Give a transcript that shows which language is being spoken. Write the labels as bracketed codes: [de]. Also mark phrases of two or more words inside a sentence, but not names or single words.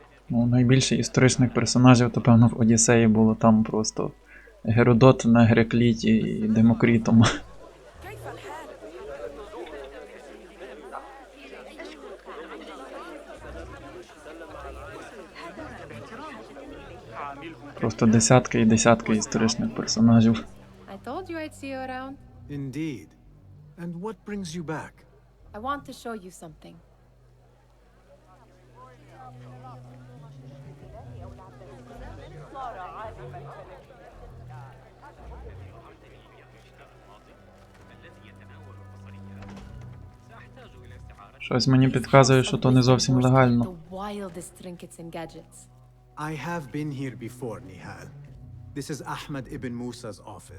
[uk] Ну, найбільше історичних персонажів, то певно в Одіссеї було там просто Геродот на Геракліті і Демокрітом. [ar] كيف الحال؟ [uk] Просто десятки і десятки історичних персонажів. [en] I told you I'd see you around. Indeed. And what brings you back? I want to show you something. [uk] Щось мені підказує, що то не зовсім легально. [en] The wildest trinkets and gadgets. I have been here before, Nihal. This is Ahmed ibn Musa's office.